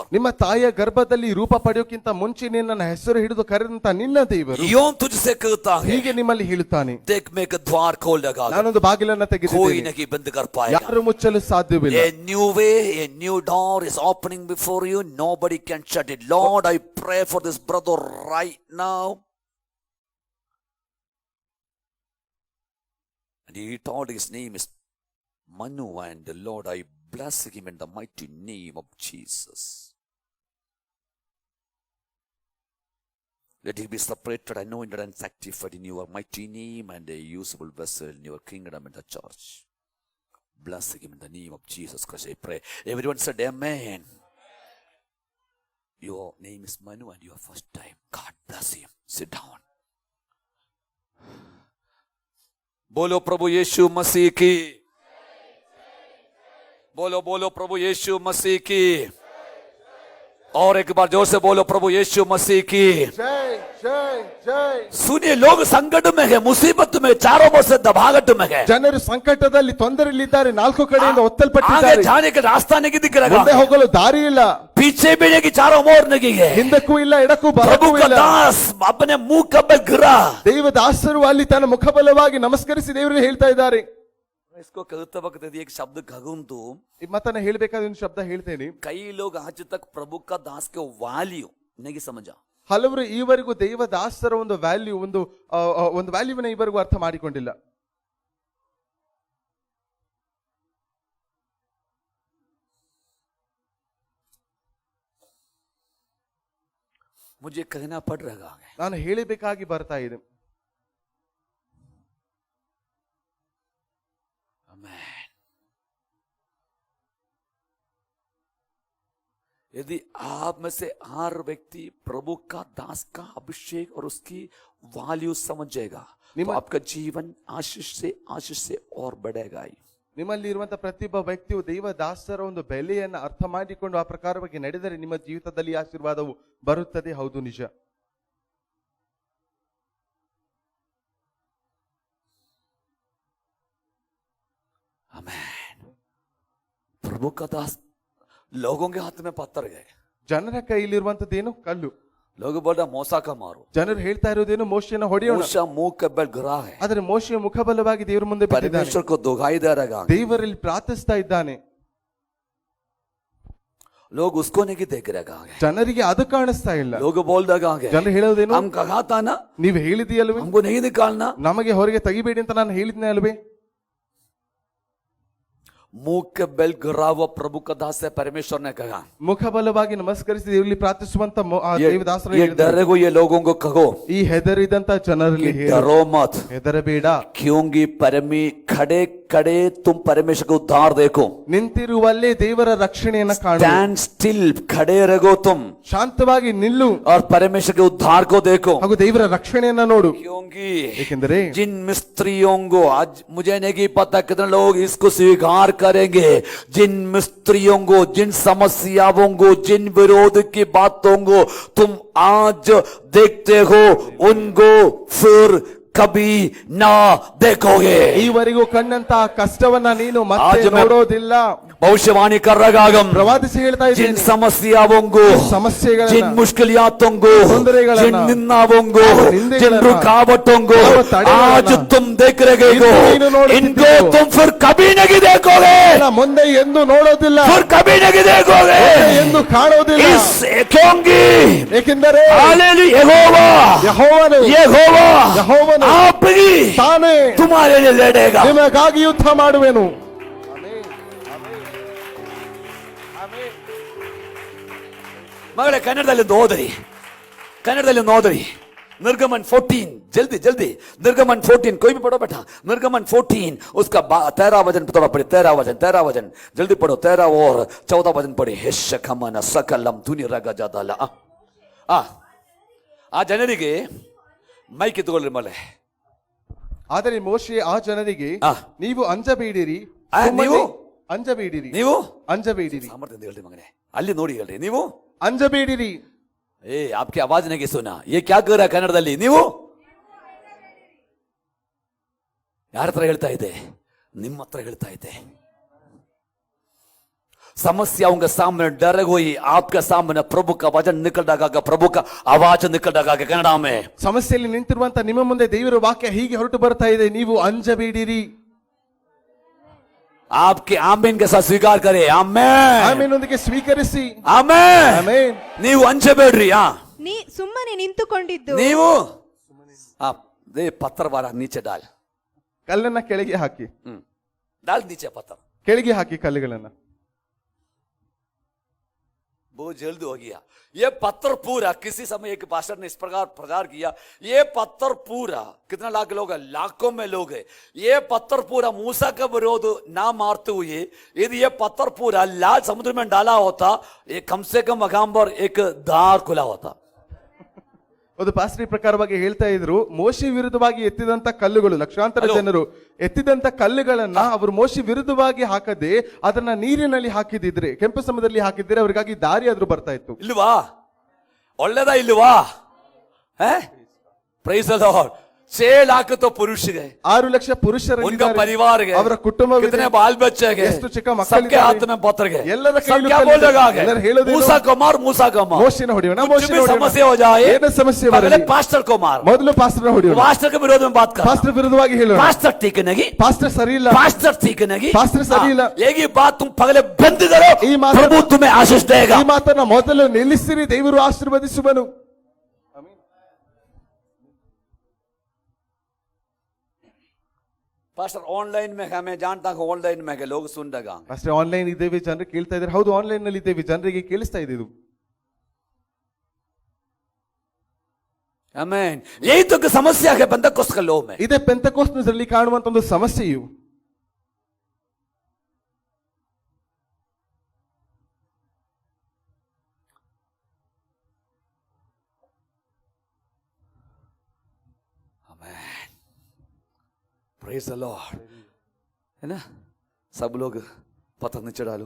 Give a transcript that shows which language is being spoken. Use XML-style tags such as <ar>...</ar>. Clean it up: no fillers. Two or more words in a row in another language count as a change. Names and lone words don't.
<kn>ನಿಮ್ಮ ತಾಯಿಯ ಗರ್ಭದಲ್ಲಿ ರೂಪ ಪಡೆಯೋಕ್ಕಿಂತ ಮುಂಚೆ ನಿನ್ನ ಹೆಸರು ಹಿಡಿದು ಕರೆದಂತ ನಿನ್ನ ದೇವರು</kn> <hi>यूं तुझसे कहता है</hi> <kn>ಹೀಗೆ ನಿಮ್ಮಲ್ಲಿ ಹೇಳುತ್ತಾನೆ,</kn> <hi>देख मैं एक द्वार खोल लगा</hi> <kn>ನಾನೊಂದು ಬಾಗಿಲನ್ನ</kn> <hi>कोई</hi> <kn>ತೆಗೆದಿದ್ದೇನೆ,</kn> <hi>नहीं बंद कर पाएगा.</hi> <kn>ಯಾರು ಮುಚ್ಚಲು ಸಾಧ್ಯವಿಲ್ಲ.</kn> <en>A new way, a new door is opening before you. Nobody can shut it. Lord, I pray for this brother right now. And he told his name is Manu, and the Lord, I bless him in the mighty name of Jesus. Let him be separated, anointed, and sanctified in your mighty name, and a usable vessel in your kingdom and the church. Bless him in the name of Jesus Christ, I pray. Everyone said amen. Your name is Manu and your first time. God bless him. Sit down.</en> <hi>बोलो प्रभु यीशु मसीह की, बोलो बोलो प्रभु यीशु मसीह की, और एक बार जोर से बोलो प्रभु यीशु मसीह की.</hi> <kn>ಜೈ ಜೈ ಜೈ.</kn> <hi>सुनिए, लोग संकट में है, मुसीबत में, चारों ओर से दबाहट में है.</hi> <kn>ಜನರು ಸಂಕಟದಲ್ಲಿ ತೊಂದರೆಯಲ್ಲಿದ್ದಾರೆ, ನಾಲ್ಕು ಕಡೆಯಿಂದ</kn> <hi>आगे</hi> <kn>ಒತ್ತಲ್ಪಟ್ಟಿದ್ದಾರೆ,</kn> <hi>जाने का रास्ता नहीं दिख रहा,</hi> <kn>ಮುಂದೆ ಹೋಗಲು ದಾರಿ ಇಲ್ಲ,</kn> <hi>पीछे भी की चारों ओर नहीं है.</hi> <kn>ಹಿಂದಕ್ಕೂ ಇಲ್ಲ ಎಡಕ್ಕೂ</kn> <hi>प्रभु</hi> <kn>ಬರಕ್ಕೂ</kn> <hi>का</hi> <kn>ಇಲ್ಲ.</kn> <hi>दास अपने मुंह कबल गिरा.</hi> <kn>ದೇವದಾಸರು ಅಲ್ಲಿ ತನ್ನ ಮುಖಬಲವಾಗಿ ನಮಸ್ಕರಿಸಿ ದೇವರಿಗೆ ಹೇಳ್ತಾ ಇದ್ದಾರೆ.</kn> <hi>इसको कहते वक्त यदि एक शब्द कहूं तो</hi> <kn>ಈ ಮಾತನ್ನ ಹೇಳ್ಬೇಕಾದ ಒಂದು ಶಬ್ದ ಹೇಳ್ತೇನೆ.</kn> <hi>कई लोग आज तक प्रभु का दास के वैल्यू नहीं समझा.</hi> <kn>ಹಲವರು ಈವರೆಗೂ ದೇವದಾಸರ ಒಂದು ವ್ಯಾಲ್ಯೂ ಒಂದು ವ್ಯಾಲ್ಯೂವನ್ನ ಈವರೆಗೂ ಅರ್ಥ ಮಾಡಿಕೊಂಡಿಲ್ಲ.</kn> <hi>मुझे कहना पड़ रहा है.</hi> <kn>ನಾನು ಹೇಳಬೇಕಾಗಿ ಬರ್ತಾ ಇದೆ.</kn> <hi>यदि आप में से हर व्यक्ति प्रभु का दास का अभिषेक और उसकी वैल्यू समझेगा तो आपका जीवन आशीष से और बढ़ेगा.</hi> <kn>ನಿಮ್ಮಲ್ಲಿ ಇರುವಂತಹ ಪ್ರತಿಯೊಬ್ಬ ವ್ಯಕ್ತಿಯು ದೇವದಾಸರ ಒಂದು ಬೆಲೆಯನ್ನ ಅರ್ಥ ಮಾಡಿಕೊಂಡು ಆ ಪ್ರಕಾರವಾಗಿ ನಡೆದರೆ ನಿಮ್ಮ ಜೀವಿತದಲ್ಲಿ ಆಶೀರ್ವಾದವು ಬರುತ್ತದೆ. ಹೌದು, ನಿಜ.</kn> <hi>आमीन. प्रभु का दास लोगों के हाथ में पत्थर गए.</hi> <kn>ಜನರ ಕೈಲಿರುವಂತದ್ದೇನು ಕಲ್ಲು.</kn> <hi>लोग बोल रहे मौसा का मारो.</hi> <kn>ಜನರು ಹೇಳ್ತಾ ಇರೋದೇನು ಮೋಶೆಯನ್ನು ಹೊಡೆಯೋಣ.</kn> <hi>मूसा मुंह के बल गिरा है.</hi> <kn>ಆದ್ರೆ ಮೋಶೆಯ ಮುಖಬಲವಾಗಿ ದೇವರ ಮುಂದೆ ಬಿದ್ದಿದ್ದಾನೆ.</kn> <hi>परमेश्वर को दुहाई दे रहा है.</hi> <kn>ದೇವರಲ್ಲಿ ಪ್ರಾರ್ಥಿಸ್ತಾ ಇದ್ದಾನೆ.</kn> <hi>लोग उसको नहीं देख रहे.</hi> <kn>ಜನರಿಗೆ ಅದು ಕಾಣಿಸ್ತಾ ಇಲ್ಲ.</kn> <hi>लोग बोल रहे</hi> <kn>ಜನರು ಹೇಳೋದೇನು,</kn> <hi>हम कहा था ना,</hi> <kn>ನೀವು ಹೇಳಿದೀಯಲ್ವೇ,</kn> <hi>हमको नहीं निकालना,</hi> <kn>ನಮಗೆ ಹೊರಗೆ ತೆಗಿಬೇಡಿ ಅಂತ ನಾನು ಹೇಳಿದ್ನೆ ಅಲ್ವೇ.</kn> <hi>मुंह के बल गिरा हुआ प्रभु का दास है. परमेश्वर ने कहा</hi> <kn>ಮುಖಬಲವಾಗಿ ನಮಸ್ಕರಿಸಿ ದೇವರಲ್ಲಿ ಪ್ರಾರ್ಥಿಸುವಂತ ದೇವದಾಸರು</kn> <hi>ये डरे को ये लोगों को कहो,</hi> <kn>ಈ ಹೆದರಿದಂತ ಜನರಲ್ಲಿ</kn> <hi>डरो मत,</hi> <kn>ಹೆದರಬೇಡ,</kn> <hi>क्योंकि खड़े खड़े तुम परमेश्वर का उद्धार देखो.</hi> <kn>ನಿಂತಿರುವಲ್ಲೇ ದೇವರ ರಕ್ಷಣೆಯನ್ನ ಕಾಣು.</kn> <en>stand still,</en> <hi>खड़े रहो तुम,</hi> <kn>ಶಾಂತವಾಗಿ ನಿಲ್ಲು</kn> <hi>और परमेश्वर के उद्धार को देखो.</hi> <kn>ಹಾಗೂ ದೇವರ ರಕ್ಷಣೆಯನ್ನ ನೋಡು.</kn> <hi>क्योंकि</hi> <kn>ಏಕೆಂದರೆ</kn> <hi>जिन मिस्त्रियों को, आज मुझे नहीं पता कितने लोग इसको स्वीकार करेंगे, जिन मिस्त्रियों को, जिन समस्याओं को, जिन विरोध की बातों को तुम आज देखते हो, उनको फिर कभी ना देखोगे.</hi> <kn>ಈವರೆಗೂ ಕಂಡಂತ ಕಷ್ಟವನ್ನ ನೀನು ಮತ್ತೆ ನೋಡೋದಿಲ್ಲ.</kn> <hi>भविष्यवाणी कर रहा हूं,</hi> <kn>ಪ್ರವಾದಿಸಿ ಹೇಳ್ತಾ</kn> <hi>जिन</hi> <kn>ಇದ್ದೀನಿ,</kn> <hi>समस्याओं को,</hi> <kn>ಸಮಸ್ಯೆಗಳನ್ನ,</kn> <hi>जिन मुश्किलातों को, जिन निंदाओं को, जिन रुकावटों को आज तुम देख रहे हो, इनको तुम फिर कभी नहीं देखोगे,</hi> <kn>ಮುಂದೆ ಎಂದು ನೋಡೋದಿಲ್ಲ,</kn> <hi>फिर कभी नहीं देखोगे.</hi> <kn>ಎಂದು ಕಾಣೋದಿಲ್ಲ.</kn> <hi>क्योंकि</hi> <kn>ಏಕೆಂದರೆ</kn> <hi>यहोवा आप ही</hi> <kn>ತಾನೇ</kn> <hi>तुम्हारे लिए लड़ेगा.</hi> <kn>ನಿಮಗಾಗಿ ಯುದ್ಧ ಮಾಡುವೆನು. ಮಗಳೇ, ಕನ್ನಡದಲ್ಲಿ ಓದ್ರಿ</kn> <hi>निर्गमन 14, जल्दी जल्दी, निर्गमन 14, कोई भी पढ़ो बेटा. निर्गमन 14 उसका 13 वचन थोड़ा पढ़े. 13 वचन जल्दी पढ़ो. 13 और 14 वचन पढ़े. हेशकमन सकलम ಧುನಿ ರಗಜದಲ. ಆ ಜನರಿಗೆ ಮೈ ಕಿತ್ತುಕೊಳ್ಳಿ ಮಳೆ.</hi> <kn>ಆದರೆ ಮೋಶೆ ಆ ಜನರಿಗೆ ನೀವು ಅಂಜಬೇಡಿರಿ, ನೀವು ಅಂಜಬೇಡಿರಿ, ನೀವು ಅಂಜಬೇಡಿರಿ, ಸಾಮರ್ಥ್ಯದಿಂದ ಹೇಳ್ರಿ ಮಗನೇ, ಅಲ್ಲಿ ನೋಡಿ ಹೇಳ್ರಿ, ನೀವು ಅಂಜಬೇಡಿರಿ.</kn> <hi>आपकी आवाज नहीं सुना. ये क्या कर रहा है कन्नड़ದಲ್ಲಿ?</hi> <kn>ನೀವು ಯಾರ ಹತ್ರ ಹೇಳ್ತಾ ಇದೆ? ನಿಮ್ಮ ಹತ್ರ ಹೇಳ್ತಾ ಇದೆ.</kn> <hi>समस्या उनके सामने डर हुई, आपके सामने प्रभु का वचन निकल रहा, प्रभु का आवाज निकल रहा है कन्नड़ में.</hi> <kn>ಸಮಸ್ಯೆಯಲ್ಲಿ ನಿಂತಿರುವಂತ ನಿಮ್ಮ ಮುಂದೆ ದೇವರ ವಾಕ್ಯ ಹೀಗೆ ಹೊರಟು ಬರ್ತಾ ಇದೆ, ನೀವು ಅಂಜಬೇಡಿರಿ.</kn> <hi>आपके आमीन के साथ स्वीकार करें. आमीन.</hi> <kn>ಆಮೆನ್ನೊಂದಿಗೆ ಸ್ವೀಕರಿಸಿ. ಆಮೆನ್. ಆಮೆನ್. ನೀವು ಅಂಜಬೇಡ್ರಿ. ಸುಮ್ಮನೆ ನಿಂತುಕೊಂಡಿದ್ದು</kn> <hi>ನೀವು दे पत्थर वाला नीचे डाल.</hi> <kn>ಕಲ್ಲನ್ನ ಕೆಳಗೆ ಹಾಕಿ.</kn> <hi>डाल नीचे पत्थर.</hi> <kn>ಕೆಳಗೆ ಹಾಕಿ ಕಲ್ಲುಗಳನ್ನ.</kn> <hi>बहुत जल्द हो गया. ये पत्थर पूरा, किसी समय एक पास्टर ने इस प्रकार किया, ये पत्थर पूरा कितना लाख लोग हैं? लाखों में लोग हैं. ये पत्थर पूरा मूसा का विरोध ना मारते हुए यदि ये पत्थर पूरा लाल समुद्र में डाला होता, ये कम से कम मकाम पर एक द्वार खुला होता.</hi> <kn>ಒಂದು ಪಾಸ್ಟ್ರಿ ಪ್ರಕಾರವಾಗಿ ಹೇಳ್ತಾ ಇದ್ರು, ಮೋಶೆ ವಿರುದ್ಧವಾಗಿ ಎತ್ತಿದಂತ ಕಲ್ಲುಗಳು, ಲಕ್ಷಾಂತರ ಜನರು ಎತ್ತಿದಂತ ಕಲ್ಲುಗಳನ್ನ ಅವರು ಮೋಶೆ ವಿರುದ್ಧವಾಗಿ ಹಾಕದೆ ಅದನ್ನ ನೀರಿನಲ್ಲಿ ಹಾಕಿದಿದ್ರೆ, ಕೆಂಪು ಸಮುದ್ರದಲ್ಲಿ ಹಾಕಿದ್ರೆ ಅವರಿಗಾಗಿ ದಾರಿ ಆದ್ರೂ ಬರ್ತಾ ಇತ್ತು. ಇಲ್ವಾ? ಒಳ್ಳೆದಾ ಇಲ್ವಾ?</kn> <en>Praise the Lord.</en> <hi>6 लाख तो पुरुष गए,</hi> <kn>6 ಲಕ್ಷ ಪುರುಷರು,</kn> <hi>उनका परिवार गए,</hi> <kn>ಅವರ ಕುಟುಂಬ,</kn> <hi>कितने बाल बच्चे गए,</hi> <kn>ಎಷ್ಟು ಚಿಕ್ಕ ಮಕ್ಕಳು,</kn> <hi>सबके हाथ में पत्थर गए.</hi> <kn>ಎಲ್ಲರ</kn> <hi>सब</hi> <kn>ಕೈಯಲ್ಲಿ</kn> <hi>क्या बोल लगा गए?</hi> <kn>ಎಲ್ಲರೂ ಹೇಳೋದು</kn> <hi>मूसा को मार, मूसा को मार.</hi> <kn>ಮೋಶೆನ ಹೊಡೆಯೋಣ,</kn> <hi>कुछ</hi> <kn>ಮೋಶೆನ</kn> <hi>भी</hi> <kn>ಹೊಡೆಯೋಣ.</kn> <hi>समस्या हो जाए,</hi> <kn>ಏನು ಸಮಸ್ಯೆ</kn> <hi>पहले</hi> <kn>ಬರಲಿ,</kn> <hi>पास्टर को मार.</hi> <kn>ಮೊದಲು ಪಾಸ್ಟರ್ನ ಹೊಡೆಯೋಣ.</kn> <hi>पास्टर के विरोध में बात कर.</hi> <kn>ಪಾಸ್ಟರ್ ವಿರುದ್ಧವಾಗಿ ಹೇಳೋಣ.</kn> <hi>पास्टर ठीक नहीं,</hi> <kn>ಪಾಸ್ಟರ್ ಸರಿ ಇಲ್ಲ,</kn> <hi>पास्टर ठीक नहीं,</hi> <kn>पास्टर सही ಇಲ್ಲ.</kn> <hi>एक ही बात तुम पहले बंद करो,</hi> <kn>ಈ ಮಾತನ್ನ-</kn> <hi>प्रभु तुम्हें आशीष देगा.</hi> <kn>ಈ ಮಾತನ್ನ ಮೊದಲು ನಿಲ್ಲಿಸಿರಿ, ದೇವರು ಆಶೀರ್ವದಿಸುವನು.</kn> <hi>पास्टर ऑनलाइन में है, मैं जानता हूँ ऑनलाइन में है, लोग सुन रहा.</hi> <kn>ಅಷ್ಟೇ ಆನ್ಲೈನ್ ಇದ್ದೇವೆ, ಜನರು ಕೇಳ್ತಾ ಇದ್ದಾರೆ. ಹೌದು, ಆನ್ಲೈನ್ ನಲ್ಲಿ ಇದ್ದೇವೆ, ಜನರಿಗೆ ಕೇಳಿಸ್ತಾ ಇದೆ ಇದು. ಆಮೆನ್.</kn> <hi>यही तो समस्या है पेंटेकोस्ट के लोग में.</hi> <kn>ಇದೇ ಪೆಂತೆಕೋಸ್ಟ್ನಲ್ಲಿ ಕಾಣುವಂತ ಒಂದು ಸಮಸ್ಯೆಯು.</kn> <en>Praise the Lord.</en> <hi>है ना? सब लोग पत्थर नीचे डालो.</hi>